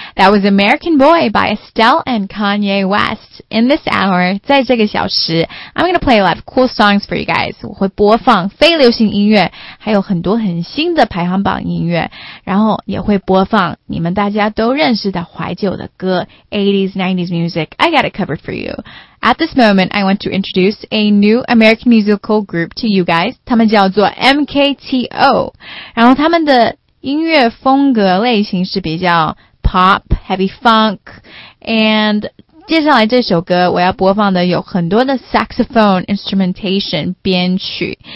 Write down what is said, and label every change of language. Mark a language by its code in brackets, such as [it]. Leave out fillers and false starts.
[en] That was American Boy by Estelle and Kanye West. In this hour, [zh] 在这个小时 [en] I'm going to play a lot of cool songs for you guys. [zh] 我会播放非流行音乐，还有很多很新的排行榜音乐，然后也会播放你们大家都认识的怀旧的歌 [en] 80s, 90s music. I got it covered for you. At this moment, I want to introduce a new American musical group to you guys. [zh] 他们叫做 MKTO. 然后他们的音乐风格类型是比较 pop, heavy funk. And 接下来这首歌我要播放的有很多的 saxophone instrumentation 编曲。